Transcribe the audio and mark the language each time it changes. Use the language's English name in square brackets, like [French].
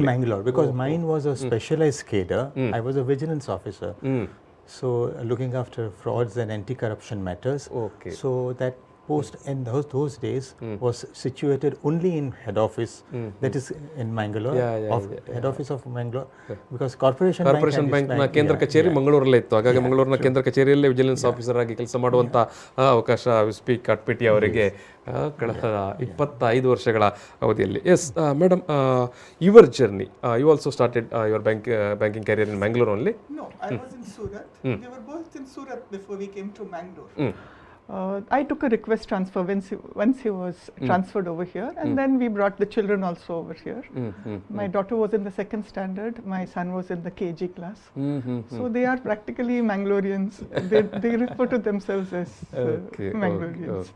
[English] In Mangalore, because mine was a specialized cadre. I was a vigilance officer. So looking after frauds and anti-corruption matters. Okay. So that post in those days was situated only in head office, that is in Mangalore, head office of Mangalore, because corporation [Kannada] bank ನ ಕೇಂದ್ರ ಕಚೇರಿ ಮಂಗಳೂರಲ್ಲೇ ಇತ್ತು. ಹಾಗಾಗಿ ಮಂಗಳೂರಿನ ಕೇಂದ್ರ ಕಚೇರಿಯಲ್ಲೇ vigilance officer ಆಗಿ ಕೆಲಸ ಮಾಡುವಂಥ ಅವಕಾಶ ವಿಸ್ಪಿ ಕಾಟ್ಪೇಟಿ ಅವರಿಗೆ ಕಳೆದ 25 ವರ್ಷಗಳ ಅವಧಿಯಲ್ಲಿ. [English] Yes madam, your journey, you also started your banking career in Mangalore only? No, I was in Surat. We were both in Surat before we came to Mangalore. I took a request transfer once he was transferred over here, and then we brought the children also over here. My daughter was in the 2nd standard, my son was in the KG class. So they are practically Mangaloreans. They refer to themselves as Mangaloreans.